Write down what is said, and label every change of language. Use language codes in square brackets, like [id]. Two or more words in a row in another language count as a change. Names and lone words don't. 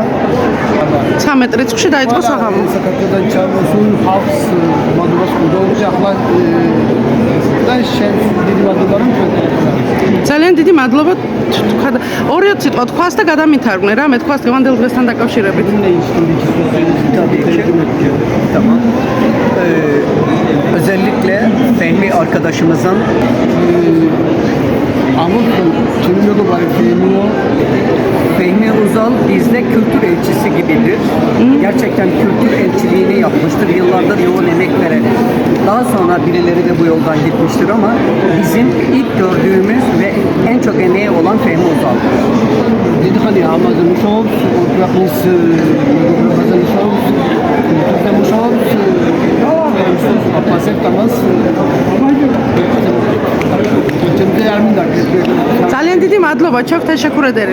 [ka] 13 რიცხვში დაიწყო საღამო. საქართველოსთან ჩამოსულ ხალხს მადლობას ვუძღვებთ ახლა და შენ დიდი მადლობა რომ ძალიან დიდი მადლობა. 2-20 სიტყვა თქვას და გადამითარგმნე რა, მე თქვას დღევანდელ დღესთან დაკავშირებით. [tr] Tamam. Özellikle Fehmi arkadaşımızın Fehmi Uzal bizde kültür elçisi gibidir. Gerçekten kültür elçiliğini yapmıştır. Yıllardır yoğun emek vererek. Daha sonra birileri de bu yoldan gitmiştir ama bizim ilk gördüğümüz ve en çok emeği olan Fehmi Uzal. [ka] დიდი ხანი ამაზე მუშაობს, ქვეყნის მეგობრებაზე მუშაობს, თურქეთთან მუშაობს, აფასებთ ამას. ძალიან დიდი მადლობა [tr] çok teşekkür ederim.